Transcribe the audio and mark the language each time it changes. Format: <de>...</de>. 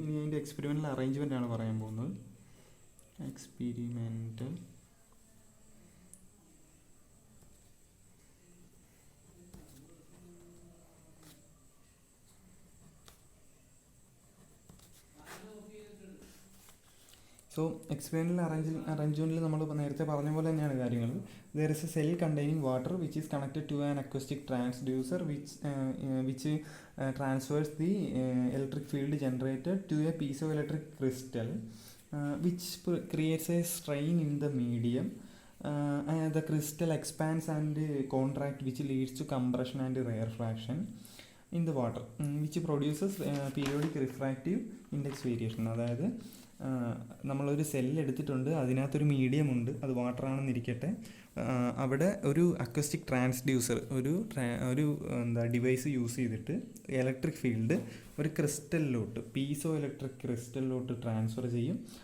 <ml>ഇനി അതിൻ്റെ experimental arrangement ആണ് പറയാൻ പോകുന്നത്. എക്സ്പെരിമെൻ്റൽ എക്സ്പെരിമെൻ്റൽ അറേഞ്ച്മെൻറ്റിൽ നമ്മൾ നേരത്തെ പറഞ്ഞ പോലെ തന്നെയാണ് കാര്യങ്ങൾ.</ml> <en>There is a cell containing water which is connected to an acoustic transducer which transfers the electric field generated to a piezo electric crystal which creates a strain in the medium. The crystal expands and contract, which leads to compression and rarefaction in the water, which produces periodic refractive index variation.</en> <ml>അതായത് നമ്മളൊരു cell എടുത്തിട്ടുണ്ട്, അതിനകത്തൊരു medium ഉണ്ട്, അത് water ആണെന്നിരിക്കട്ടെ. അവിടെ ഒരു acoustic transducer, ഒരു ഡിവൈസ് യൂസ് ചെയ്തിട്ട് ഇലക്ട്രിക് ഫീൽഡ് ഒരു ക്രിസ്റ്റലിലോട്ട്, പീസോ ഇലക്ട്രിക് ക്രിസ്റ്റലിലോട്ട് ട്രാൻസ്ഫർ ചെയ്യും.</ml>